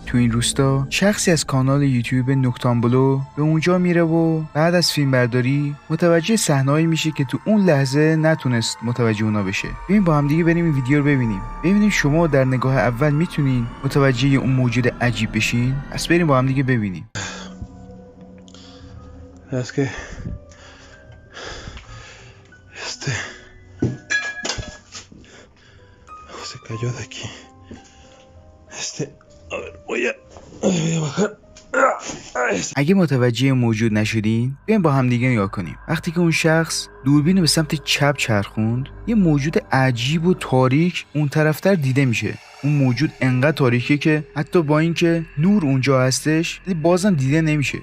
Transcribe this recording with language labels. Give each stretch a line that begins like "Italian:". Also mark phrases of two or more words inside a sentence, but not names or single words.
Persian: تو این روستا شخصی از کانال یوتیوب نوکتامبلو به اونجا میره و بعد از فیلمبرداری متوجه صحنه‌ای میشه که تو اون لحظه نتونست متوجه اونا بشه. بیاین با هم دیگه بریم این ویدیو رو ببینیم شما در نگاه اول میتونین متوجه اون موجود عجیب بشین. پس بریم با هم دیگه ببینیم.
Spanish: Es que se cayó de aquí. A ver, voy a bajar.
Persian: اگه متوجه موجود نشدین بیاین با هم دیگه نگاه کنیم. وقتی که اون شخص دوربین به سمت چپ چرخوند یه موجود عجیب و تاریک اون طرفتر دیده میشه. اون موجود انقدر تاریکه که حتی با اینکه نور اونجا هستش ولی بازم دیده نمیشه.